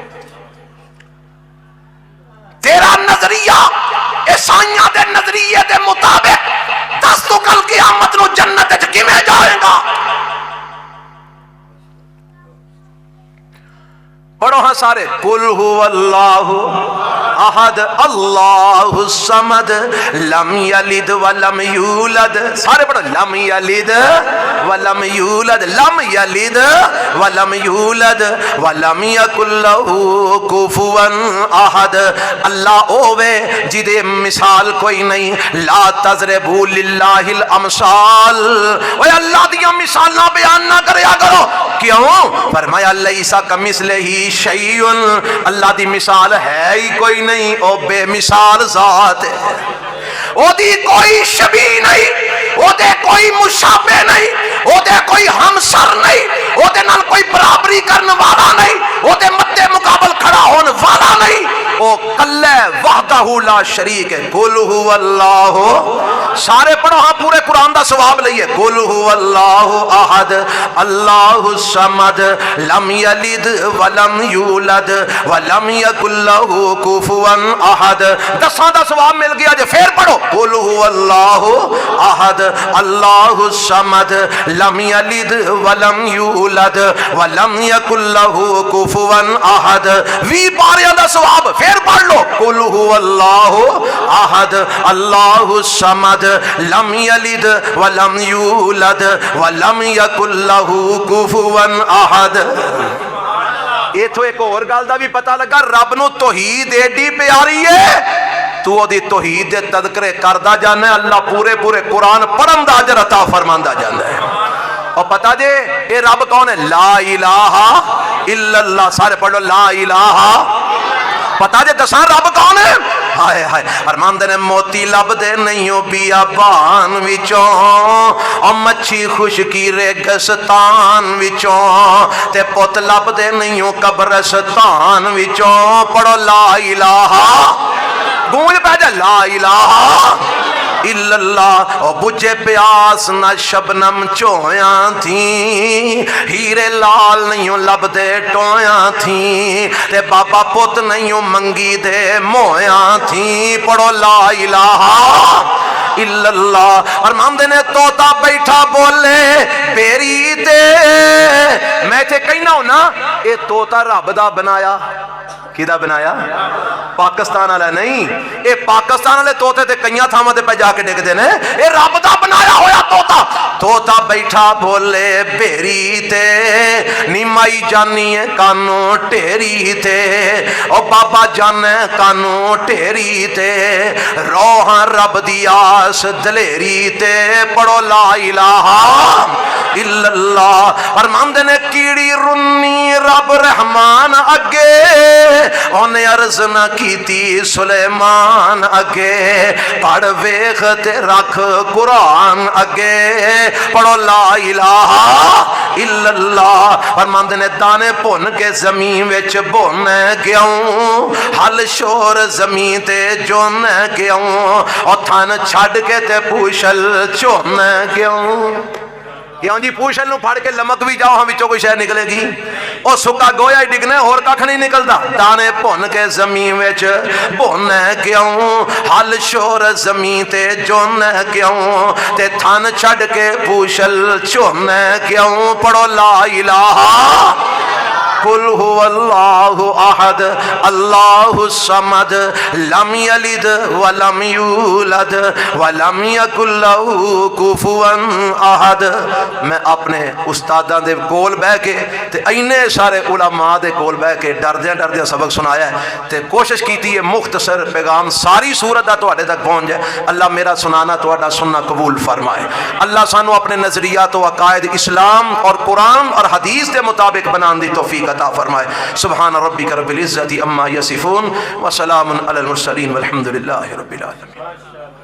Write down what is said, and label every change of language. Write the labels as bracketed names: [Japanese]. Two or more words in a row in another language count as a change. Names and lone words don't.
[Punjabi] تیرا نظریہ عیسائیاں دے نظریے دے مطابق دس تو کل قیامت نو جنت چ کیویں جائے گا؟ پڑھو ہاں سارے. [Arabic] قل هو اللہ احد اللہ الصمد لم یلد ولم یولد. [Punjabi] سارے پڑھو. [Arabic] لم یلد ولم یولد، لم یلد ولم یولد ولم یکن لہ کفوا احد. [Punjabi] اللہ اوے جدے مثال کوئی نہیں. [Arabic] لا تضربوا للہ الامثال. [Punjabi] اوے اللہ دیاں مثالاں بیان نہ کریا کرو. کیوں؟ فرمایا [Arabic] لیسا کمثلہ شیئن. [Punjabi] اللہ دی مثال ہے ہی کوئی نہیں، او بے مثال ذات ہے. او دی کوئی شبیہ نہیں، او دے کوئی مشابہ نہیں، او دے کوئی ہمسر نہیں، او دے نال کوئی برابری کرنے والا نہیں، او دے مدے مقابل کھڑا ہونے والا نہیں. او کلے [Arabic] وحدہ لا شریک [Punjabi] ہے. [Arabic] قل هو اللہ. [Punjabi] سارے پڑھو ہاں پورے قرآن دا ثواب لئیے. [Arabic] قل هو اللہ احد اللہ الصمد لم یلد ولم یولد ولم یکن لہ کفوا احد. [Punjabi] دساں دا ثواب مل گیا جے. پھر پڑھو. [Arabic] قل هو اللہ احد اللہ الصمد لم یلد ولم یولد ولم یکن لہ کفوا احد. [Punjabi] 20 پاریاں دا ثواب. پھر پڑھ لو. [Arabic] قل هو اللہ احد اللہ الصمد لم یلد ولم یولد ولم یکن لہ کفوا احد. [Punjabi] ایتھوں ایک اور گل دا بھی پتہ لگا. رب نو توحید ایڈی پیاری ہے تو او دی توحید دے تذکرے کردا جانا ہے. اللہ پورے پورے قرآن پڑھن دا اجر عطا فرماندا جاندا ہے. اور پتہ جے اے رب کون ہے؟ [Arabic] لا الہ الا اللہ. [Punjabi] سارے پڑھ لو. [Arabic] لا الہ. [Punjabi] پتہ جے دساں رب کون ہے؟ ہائے ہائے. فرماندے نے موتی لب دے نہیں ہو بیابان وچوں اور مچھی خشکی ریگستان وچوں تے پت لب دے نہیں ہو قبرستان وچوں. پڑھو [Arabic] لا الہ. [Punjabi] گونج پہ جا. [Arabic] لا الہ الا اللہ. [Punjabi] او بجھے پیاس نہ شبنم چویاں تھیں، ہیرے لال نہیں لب دے ٹویاں تھیں، تے بابا پت نہیں منگی دے مویاں تھیں. پڑھو [Arabic] لا الہ الا اللہ. [Punjabi] اور مامدے نے توتا بیٹھا بولے پیری تے. میں تے کہنا ہوں نا اے توتا رب دا بنایا. کیدا بنایا؟ پاکستان والا نہیں. اے پاکستان والے توتے تے کئیاں تھاواں تے پہ جا کے ڈگدے نے. اے رب دا بنایا ہویا توتا. توتا بیٹھا بولے بیری تے نیمائی جانی ہے کانوں ٹیری تے. او بابا جانے کانوں ٹیری تے روحاں رب دی آس دلیری تے. پڑھو [Arabic] لا الہ الا اللہ۔ [Punjabi] فرماندے نے کیڑی رنی رب رحمان اگے انہیں عرض نہ کیتی سلیمان اگے، پڑھ ویخ تے رکھ قرآن اگے، پڑھو [Arabic] لا الہ الا اللہ۔ [Punjabi] فرماندے نے دانے پن کے زمین وچ بون گیاؤں، حل شور زمین تے جون گیاؤں، اور تھن چھڑ کے تے پوشل چون گیاؤں۔ کیوں جی پوشل نو پھڑ کے لمک بھی جاؤ ہم وچوں کوئی شے نکلے گی؟ او سکا گویا ہی ڈگنا اور ککھ نہیں نکلدا۔ دانے بھن کے زمین وچ بھن گیاؤں، حل شور زمین تے جون گیاؤں، تے تھن چھڑ کے پوشل چون گیاؤں۔ [Arabic] پڑھو لا الہ قل هو اللہ احد اللہ الصمد لم یلد ولم یولد ولم یکن لہ کفوا احد۔ [Punjabi] میں اپنے استاداں دے کول بہ کے تے اینے سارے علماء دے کول بہ کے ڈردیاں ڈردیاں سبق سنایا ہے تے کوشش کیتی ہے مختصر پیغام ساری صورت دا تواڈے تک پہنچ جائے۔ اللہ میرا سنانا تواڈا سننا قبول فرمائے۔ اللہ سانو اپنے نظریات و عقائد اسلام اور قرآن اور حدیث دے مطابق بنان دی توفیق عطا فرمائے۔ [Arabic] سبحان ربک رب العزت عما یصفون وسلام علی المرسلین والحمد للہ رب العالمین۔